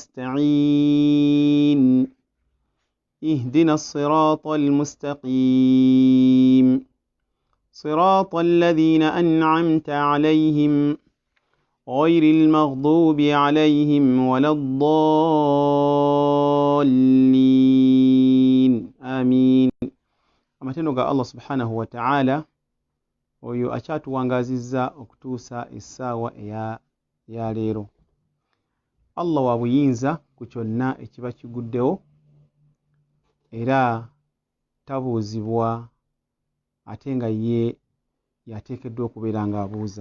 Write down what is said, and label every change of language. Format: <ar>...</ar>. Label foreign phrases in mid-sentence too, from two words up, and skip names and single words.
<ar>نستعين اهدنا الصراط المستقيم صراط الذين أنعمت عليهم غير المغضوب عليهم ولا الضالين آمين.</ar> <lg>Amatendo ga Allah</lg> <ar>سبحانه وتعالى</ar> <lg>oyo akyatuwangazizza okutuusa essaawa eya leero. Allah wa buyinza ku kyonna ekiba kiguddewo era tabuuzibwa ate nga ye yateekeddwa okubeera ng'abuuza.</lg>